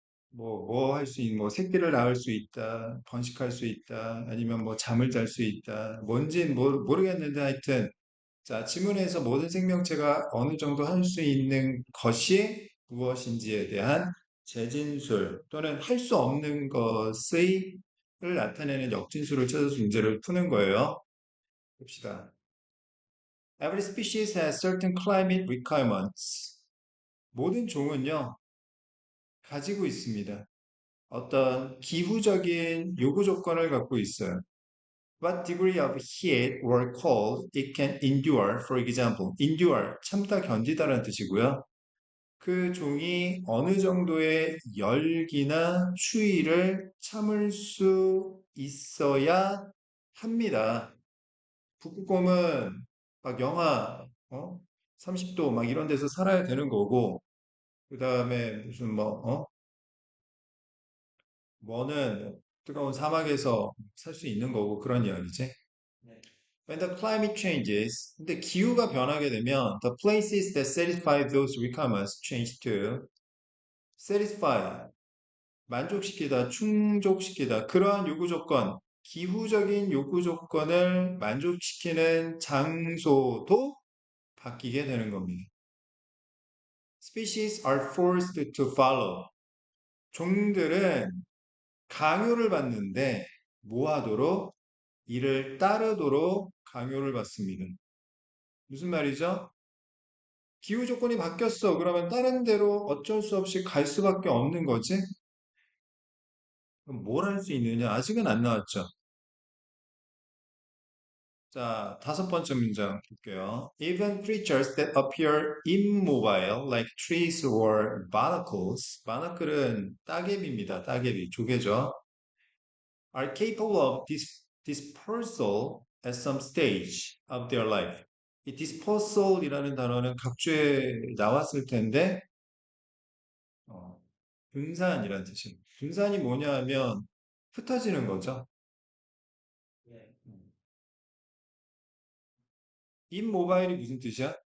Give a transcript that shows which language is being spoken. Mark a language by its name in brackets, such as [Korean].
[Korean] 뭐 할 수 있는, 뭐 새끼를 낳을 수 있다, 번식할 수 있다, 아니면 뭐 잠을 잘 수 있다, 뭔진 모르겠는데 하여튼, 자, 지문에서 모든 생명체가 어느 정도 할 수 있는 것이 무엇인지에 대한 재진술 또는 할 수 없는 것의 을 나타내는 역진술을 찾아서 문제를 푸는 거예요. 봅시다. [English] Every species has certain climate requirements. [Korean] 모든 종은요, 가지고 있습니다. 어떤 기후적인 요구 조건을 갖고 있어요. [English] What degree of heat or cold it can endure, for example. [Korean] endure, 참다, 견디다라는 뜻이고요. 그 종이 어느 정도의 열기나 추위를 참을 수 있어야 합니다. 북극곰은 막 영하 30도 막 이런 데서 살아야 되는 거고, 그 다음에 무슨 뭐는 뜨거운 사막에서 살 수 있는 거고 그런 이야기지. 네. [English] When the climate changes, [Korean] 근데 기후가 변하게 되면 [English] the places that satisfy those requirements change too. [Korean] satisfy, 만족시키다, 충족시키다. 그러한 요구 조건, 기후적인 요구 조건을 만족시키는 장소도 바뀌게 되는 겁니다. [English] Species are forced to follow. [Korean] 종들은 강요를 받는데 뭐 하도록? 이를 따르도록 강요를 받습니다. 무슨 말이죠? 기후 조건이 바뀌었어. 그러면 다른 데로 어쩔 수 없이 갈 수밖에 없는 거지? 그럼 뭘 할 수 있느냐? 아직은 안 나왔죠. 자, 다섯 번째 문장 볼게요. [English] Even creatures that appear immobile, like trees or barnacles. [Korean] barnacle은 따개비입니다. 따개비, 조개죠. [English] are capable of dispersal at some stage of their life. [Korean] 이 dispersal이라는 단어는 각주에 나왔을 텐데 어, 분산이라는 뜻이에요. 분산이 뭐냐 하면 흩어지는 거죠. immobile이 무슨 뜻이야?